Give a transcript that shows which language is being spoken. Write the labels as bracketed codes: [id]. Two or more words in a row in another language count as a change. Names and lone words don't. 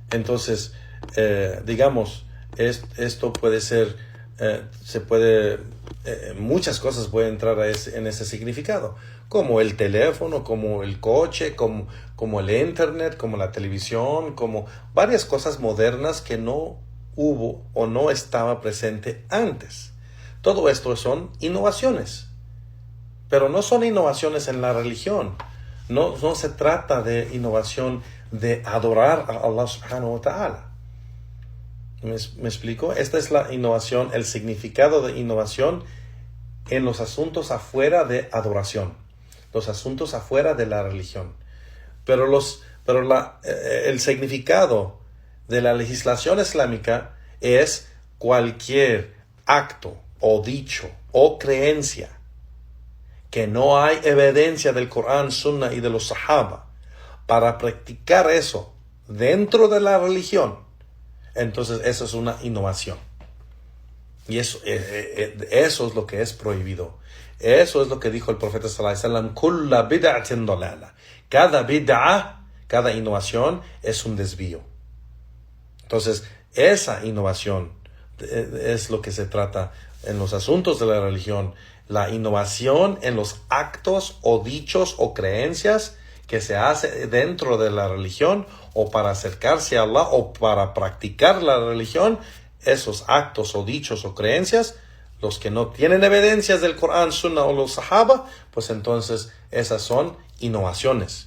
[es] Entonces, digamos, esto puede ser, se puede muchas cosas pueden entrar en ese significado, como el teléfono, como el coche, como el internet, como la televisión, como varias cosas modernas que no hubo o no estaba presente antes. Todo esto son innovaciones, pero no son innovaciones en la religión. No se trata de innovación de adorar a Allah [ar] سبحانه وتعالى. [es] ¿Me explico? Esta es la innovación, el significado de innovación en los asuntos afuera de adoración, los asuntos afuera de la religión. Pero el significado de la legislación islámica es cualquier acto o dicho o creencia que no hay evidencia del Corán, Sunna y de los Sahaba para practicar eso dentro de la religión. Entonces eso es una innovación. Y eso es lo que es prohibido. Eso es lo que dijo el profeta [ar] صلى الله عليه وسلم: كل بدعة ضلالة. [es] Cada bid'a, cada innovación es un desvío. Entonces esa innovación es lo que se trata en los asuntos de la religión. La innovación en los actos o dichos o creencias que se hace dentro de la religión o para acercarse a Allah o para practicar la religión, esos actos o dichos o creencias, los que no tienen evidencias del Corán, Sunna o los Sahaba, pues entonces esas son innovaciones.